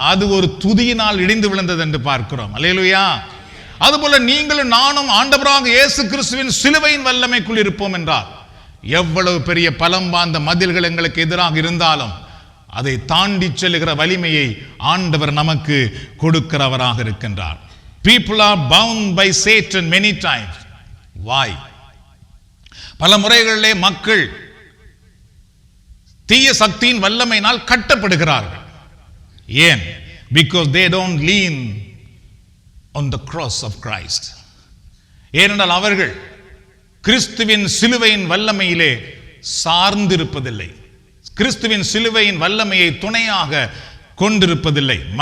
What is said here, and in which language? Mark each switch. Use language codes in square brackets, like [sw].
[ta] அது ஒரு துதியினால் இடிந்து விழுந்தது என்று பார்க்கிறோம். அல்லேலூயா. அதுபோல நீங்களும் நானும் ஆண்டவராக இயேசு கிறிஸ்துவின் சிலுவையின் வல்லமைக்குள் இருப்போம் என்றால், எவ்வளவு பெரிய பலம் வாய்ந்த மதில்கள் எங்களுக்கு எதிராக இருந்தாலும் அதை தாண்டி செல்லுகிற வலிமையை ஆண்டவர் நமக்கு கொடுக்கிறவராக இருக்கின்றார். [en] People are bound by Satan many times. Why? [ta] பல முறைகளிலே மக்கள் தீய சக்தியின் வல்லமையினால் கட்டப்படுகிறார்கள். ஏன்? [en] Because they don't lean on the cross of Christ. [ta] ஏனென்றால் அவர்கள் கிறிஸ்துவின் சிலுவையின் வல்லமையிலே சார்ந்திருப்பதில்லை. கிறிஸ்துவின் சிலுவையின் வல்லமையை துணையாக கொண்டிருப்பதில்லை.